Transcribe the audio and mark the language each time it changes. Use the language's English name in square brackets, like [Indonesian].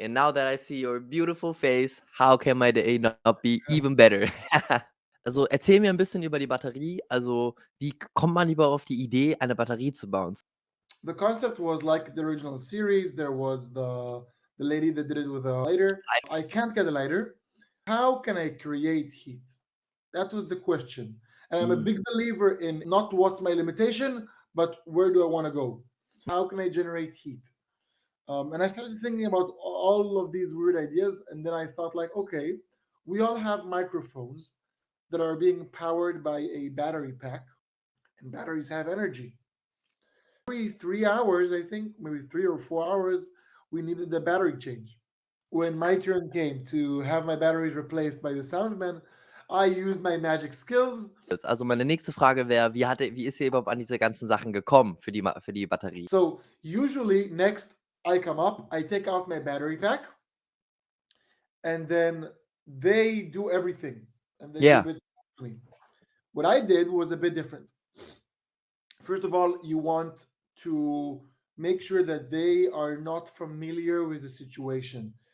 [English] And now that I see your beautiful face, how can my day not be even better? [German] Also erzähl mir ein bisschen über die Batterie. Also, wie kommt man lieber auf die Idee, eine Batterie zu bauen? [English] The concept was like the original series. There was the lady that did it with a lighter. I can't get a lighter. How can I create heat? That was the question. And I'm a Mhm. big believer in not what's my limitation, but where do I want to go? How can I generate heat? And I started thinking about all of these weird ideas. And then I thought, like, okay, we all have microphones that are being powered by a battery pack, and batteries have energy. Every 3 hours, I think, maybe 3 or 4 hours, we needed the battery change. When my turn came to have my batteries replaced by the Soundman, I used my magic skills. [German] Also, meine nächste Frage wäre, wie ist ihr überhaupt an diese ganzen Sachen gekommen für die Batterie? [English] So usually, next I come up, I take out my battery pack, and then they do everything and they Yeah. give it to me. What I did was a bit different. First of all, you want to make sure that they are not familiar with the situation.